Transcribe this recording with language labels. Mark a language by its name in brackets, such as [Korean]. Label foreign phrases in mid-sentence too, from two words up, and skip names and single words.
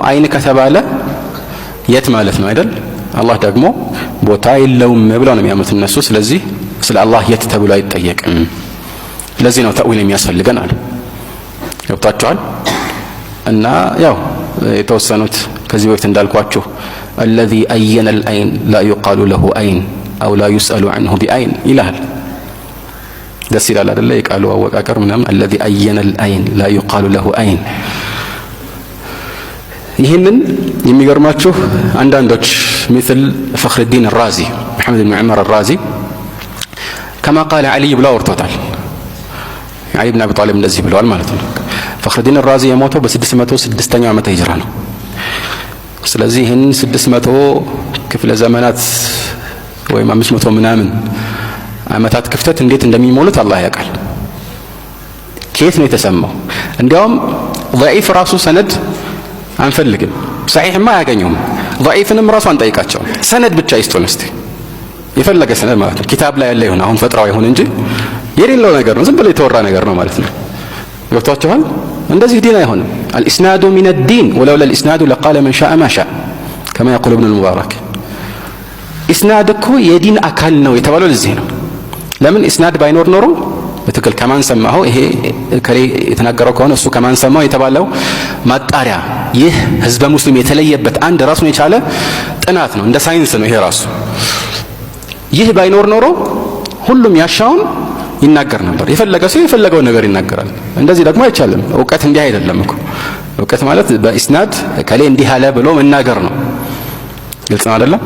[Amharic] አይን ከተባለ የት ማለት ነው አይደል? አላህ ደግሞ ቦታ የለውም ብለው ነው የሚያምኑት እነሱ። ስለዚህ ስለ አላህ የት ተብሎ አይጠየቅም። ለዚህ ነው ተእዊል የሚያስፈልገን አሉ። ገብታችኋል? እና ያው የተወሰኑት ከዚህ በፊት እንዳልኳችሁ [Arabic] الذي أين العين لا يقال له عين أو لا يسأل عنه بعين [Amharic] ይላል። ደስ ይላል አይደለ? የቃሉ አወቃቀር ምናምን [Arabic] الذي أين العين لا يقال له عين። [Amharic] ይህንን የሚገርማችሁ አንዳንዶች مثل فخر الدين الرازي محمد بن عمر الرازي [Arabic] كما قال علي [Amharic] ብለው አውርቶታል። علي بن أبي طالب እንደዚህ ብለዋል ማለት ነው። فخر الدين الرازي የሞተው በ606ኛው ዓመተ ሂጅራ ነው። ስለዚህ ይህን 600 ክፍለ ዘመናት ወይም 500 ምናምን ዓመታት ክፍተት እንዴት እንደሚሞሉት አላህ ያውቃል። ከየት ነው የተሰማው? እንዲያውም ضعيف ራሱ ሰነድ አንፈልግም፣ صحيحማ አያገኘውም። ضعيፍንም ራሱ አንጠይቃቸው፣ ሰነድ ብቻ ይስጡን እስቲ። የፈለገ ሰነድ ማለት ነው። ኪታብ ላይ ያለ ይሁን፣ አሁን ፈጥራው ይሁን እንጂ የሌለው ነገር ነው፣ ዝም ብሎ የተወራ ነገር ነው ማለት ነው። ገብቷችኋል? እንደዚህ ዲን አይሆንም። [Arabic] الاسناد من الدين ولولا الاسناد لقال من شاء ما شاء كما يقول ابن المبارك። اسناد [Amharic] እኮ የዲን አካል ነው የተባለው ለዚህ ነው። ለምን እስናድ ባይኖር ኖሮ በትክክል ከማን ሰማው ይሄ ከሌ የተናገረው ከሆነ እሱ ከማን ሰማው የተባለው ማጣሪያ ይህ ህዝበ ሙስሊም የተለየበት አንድ ራሱን የቻለ ጥናት ነው፣ እንደ ሳይንስ ነው ይሄ ራሱ። ይህ ባይኖር ኖሮ ሁሉም ያሻውን ይናገር ነበር። የፈለገ ሰው የፈለገው ነገር ይናገራል። እንደዚህ ደግሞ አይቻልም። እውቀት እንዲህ አይደለም እኮ። እውቀት ማለት በኢስናድ ከሌ እንዲህ አለ ብሎ መናገር ነው። ግልጽ ነው አይደለም?